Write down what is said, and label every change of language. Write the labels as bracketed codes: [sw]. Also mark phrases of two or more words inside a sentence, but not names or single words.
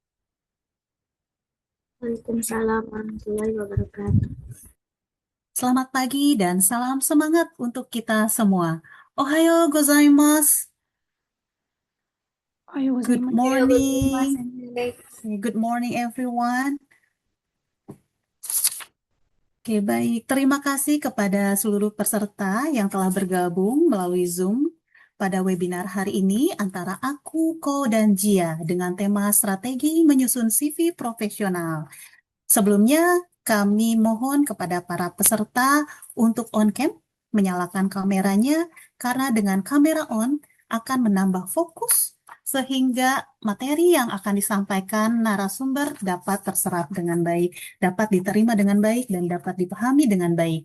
[ar] وعليكم السلام ورحمة الله وبركاته. [id] Selamat pagi dan salam semangat untuk kita semua. [ja] おはようございます. [en] Good morning. Good morning everyone. [id] Oke, baik. Terima kasih kepada seluruh peserta yang telah bergabung melalui Zoom pada webinar hari ini antara aku, Ko, dan Jia dengan tema strategi menyusun CV profesional. Sebelumnya, kami mohon kepada para peserta untuk [en] on cam, [id] menyalakan kameranya, karena dengan kamera on akan menambah fokus sehingga materi yang akan disampaikan narasumber dapat terserap dengan baik, dapat diterima dengan baik, dan dapat dipahami dengan baik.